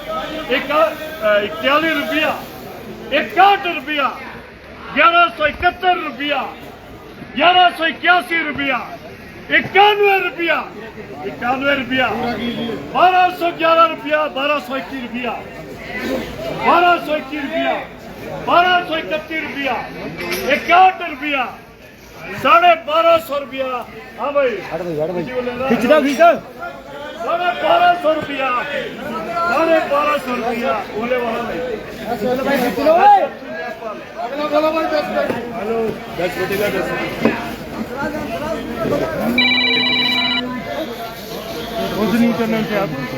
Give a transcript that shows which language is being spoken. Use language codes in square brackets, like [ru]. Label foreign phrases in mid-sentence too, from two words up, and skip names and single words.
[hi] 41 रुपया 61 रुपया 1171 रुपया 1181 रुपया 91 रुपया 1211 रुपया 1221 रुपया 1221 रुपया 1231 रुपया 61 रुपया 1250 रुपया। हाँ भाई खिंचना खींचा 1250 रुपया 1250 रुपया बोले वाला नहीं। हेलो 10 बजे का 10 कुछ नहीं करना चाहिए आप।